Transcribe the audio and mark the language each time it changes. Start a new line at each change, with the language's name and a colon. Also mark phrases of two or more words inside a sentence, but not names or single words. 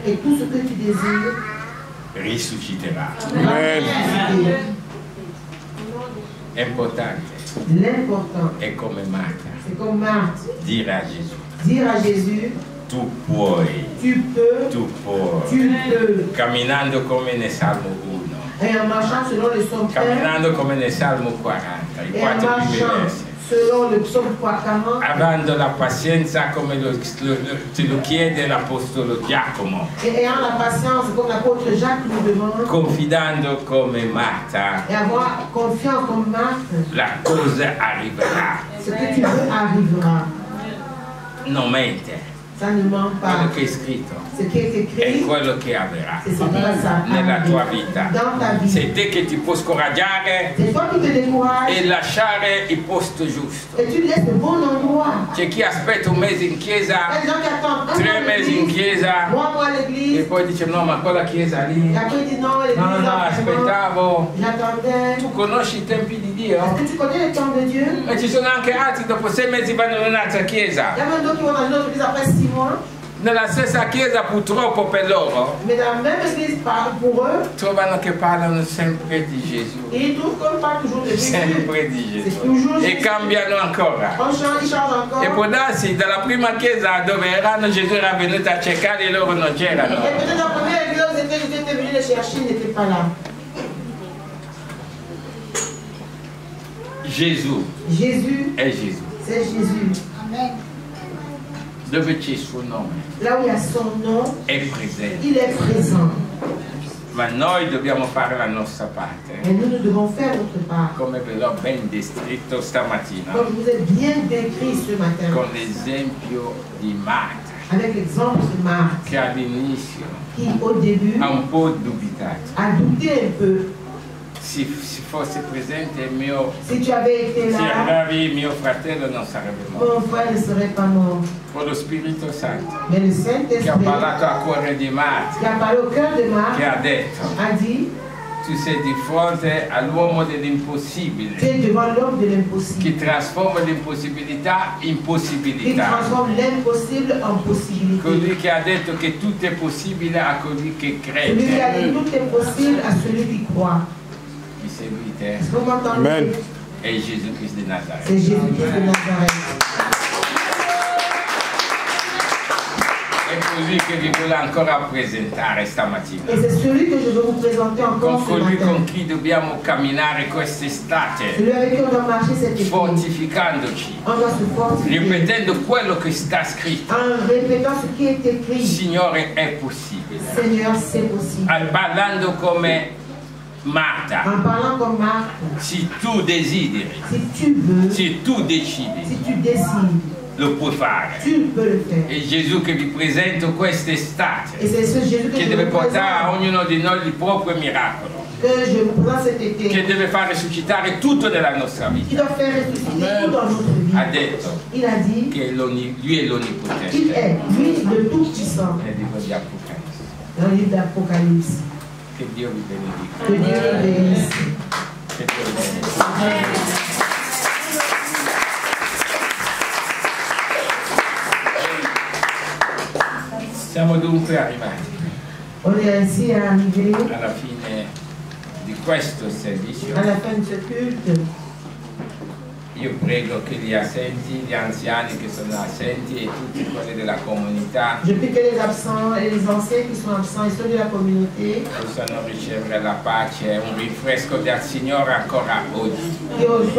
French: et tout ce que tu désires,
Italian: risusciterà. Amen. È importante,
French: L'important,
Italian: è come Marta,
French: c'est comme Marthe,
Italian: dire a Gesù,
French: dire à Jésus,
Italian: tu puoi,
French: tu peux,
Italian: camminando come nel Salmo 1,
French: et en marchant selon le son 1,
Italian: camminando come nel Salmo 40, i
French: et en
Italian: 4 primi
French: marchant
Italian: versi.
French: Selon le psaume 40,
Italian: avendo la pazienza come te lo chiede l'Apostolo Giacomo,
French: et ayant la patience comme l'apôtre Jacques nous demande,
Italian: confidando come Marta,
French: et avoir confiance comme Marthe,
Italian: la cosa arriverà.
French: ce que tu veux arrivera.
Italian: Non mente,
French: Ça ne ment pas.
Italian: quello che è scritto
French: Ce qui est
Italian: è
French: écrit,
Italian: quello che avverrà
French: c'est ce qui va s'arriver
Italian: nella tua vita.
French: dans ta vie.
Italian: Sei te che ti puoi scoraggiare
French: C'est toi qui te décourages
Italian: e lasciare il posto giusto.
French: et tu laisses le bon endroit.
Italian: C'è chi aspetta un mese in
French: Il y
Italian: chiesa,
French: a des gens qui attendent
Italian: 3 mesi in chiesa
French: 3 mois à
Italian: e
French: l'église,
Italian: poi dice no, ma quella chiesa lì,
French: et après ils disent non, l'église,
Italian: no, no, aspettavo.
French: j'attendais.
Italian: Tu conosci i tempi di Dio?
French: Est-ce que tu connais les temps de Dieu?
Italian: E ci sono anche altri dopo 6 mesi vanno in un'altra
French: Il y
Italian: chiesa.
French: a même d'autres qui vont dans une autre église après 6 mois,
Italian: Nella stessa chiesa purtroppo per loro
French: mais dans la même église pour eux,
Italian: trovano che parlano sempre di Gesù.
French: ils trouvent qu'on parle toujours de Jésus.
Italian: Sempre di
French: C'est
Italian: Gesù.
French: toujours
Italian: E
French: Jésus.
Italian: cambiano ancora.
French: On change, ils changent encore.
Italian: E può darsi dalla prima chiesa dove erano Gesù era venuto a cercare e loro non c'erano.
French: Et peut-être la première église où Jésus était venu les chercher, il n'était pas là.
Italian: Gesù
French: Jésus,
Italian: è Gesù.
French: c'est Jésus.
Italian: Dove c'è il suo nome
French: Là où il y a son nom,
Italian: è presente.
French: il est présent.
Italian: Ma noi dobbiamo fare la nostra parte.
French: Et nous, nous devons faire notre part.
Italian: Come ve l'ho ben descritto stamattina.
French: Comme je vous ai bien décrit ce matin,
Italian: Con l'esempio di Marta,
French: avec l'exemple de Marthe,
Italian: che all'inizio
French: qui au début
Italian: ha un po' dubitato.
French: a douté un peu.
Italian: Se fosse presente il mio,
French: Si tu avais été
Italian: se
French: là,
Italian: arrivavi mio fratello non sarebbe morto.
French: mon frère ne serait pas mort.
Italian: Con lo Spirito Santo
French: Mais le
Italian: che ha
French: Saint-Esprit,
Italian: parlato al cuore di
French: qui
Italian: Marta,
French: a parlé au cœur de
Italian: che
French: Marthe,
Italian: ha detto
French: a dit,
Italian: tu sei di fronte all'uomo
French: tu
Italian: dell'impossibile,
French: es devant l'homme de l'impossible,
Italian: che trasforma l'impossibilità in
French: qui
Italian: possibilità.
French: transforme l'impossible en possibilité.
Italian: Colui che ha detto che tutto è possibile a colui che
French: Celui qui a dit
Italian: crede.
French: tout est possible à celui qui croit.
Italian: Mi seguite?
French: Est-ce que vous m'entendez?
Italian: Amen. È Gesù Cristo di Nazareth.
French: C'est Jésus-Christ de Nazareth.
Italian: È così che vi voglio ancora presentare stamattina.
French: Et c'est celui que je veux vous présenter
Italian: Con
French: encore ce
Italian: colui con
French: matin.
Italian: chi dobbiamo camminare quest'estate,
French: Celui avec qui on doit marcher cette époque.
Italian: fortificandoci,
French: On doit se fortifier.
Italian: ripetendo quello che sta scritto.
French: En répétant ce qui est écrit.
Italian: Signore, è possibile.
French: Seigneur, c'est possible.
Italian: Parlando come Marta,
French: En parlant comme Marthe,
Italian: se tu desideri,
French: si tu veux,
Italian: se tu decidi,
French: si tu décides,
Italian: lo puoi fare.
French: tu peux le faire.
Italian: È Gesù che vi presento quest'estate,
French: Et c'est ce Jésus que
Italian: che
French: je
Italian: deve
French: vous
Italian: portare a
French: présente,
Italian: ognuno di noi il proprio miracolo,
French: que je vous présente cet été,
Italian: che deve fare suscitare tutto nella nostra
French: qui
Italian: vita.
French: doit faire ressusciter tout dans notre
Italian: Ha
French: vie.
Italian: detto
French: Il a dit
Italian: che lui è
French: qu'il
Italian: l'onnipotente.
French: est, lui, le Tout-Puissant,
Italian: Nel libro di Apocalisse.
French: dans le livre d'Apocalypse.
Italian: Che Dio vi benedica.
French: Que Dieu le bénisse.
Italian: Che Dio vi benedica. Siamo dunque arrivati
French: On est ainsi arrivé
Italian: alla fine di questo servizio.
French: à la fin de ce culte.
Italian: Io prego che gli assenti, gli anziani che sono assenti e tutti quelli della comunità
French: Je prie que les absents et les anciens qui sont absents et ceux de la communauté
Italian: possano ricevere la pace e un rinfresco dal Signore ancora oggi.
French: qui ont